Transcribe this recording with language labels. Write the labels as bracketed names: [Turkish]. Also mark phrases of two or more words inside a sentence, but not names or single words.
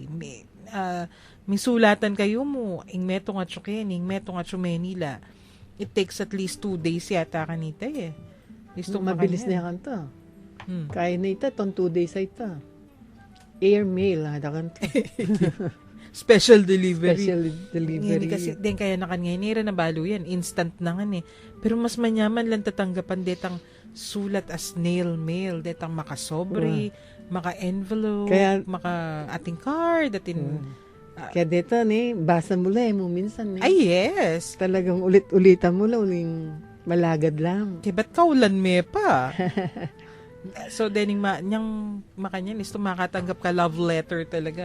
[Pampanga] May sulatan kayo mo, ing metong at Chukeni, ing metong at Manila. [English] It takes at least 2 days [Pampanga] yata kanita eh. Mabilis na yan to. Kaya na ita, 2 days ay ita. Airmail, dakan to. [English] Special delivery. Special delivery. [Pampanga] Hindi kasi, din kaya nakangayon, na balo yan. Instant na nga eh. Pero mas manyaman lang tatanggapan detang sulat [English] as snail mail. [Pampanga] Detang makasobre, maka-envelope, Kaya- ating card, ating... Kaya dito, basa mo lang mo minsan. Ay, yes! Talagang ulit-ulitan mo lang, uling malagad lang. Kaya ba't kaulan me pa? So, dening niyang makanyan is makatanggap ka [English] love letter [Pampanga] talaga.